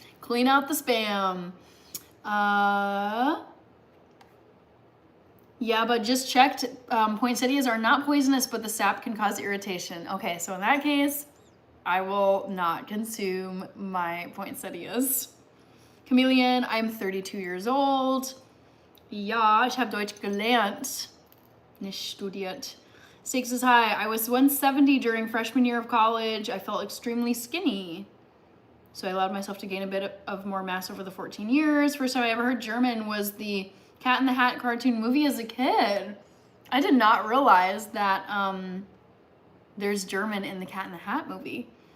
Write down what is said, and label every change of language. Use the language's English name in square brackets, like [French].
[English] Clean out the spam. Yaba just checked. Poinsettias are not poisonous, but the sap can cause irritation. Okay, so in that case, I will not consume my poinsettias. Chameleon, I'm 32 years old. [German] Ja, ich habe Deutsch gelernt. Nicht studiert. [English] Stakes is high. I was 170 during freshman year of college. I felt extremely skinny. So I allowed myself to gain a bit of more mass over the 14 years. First time I ever heard German was the Cat in the Hat cartoon movie as a kid. I did not realize that there's German in the Cat in the Hat movie.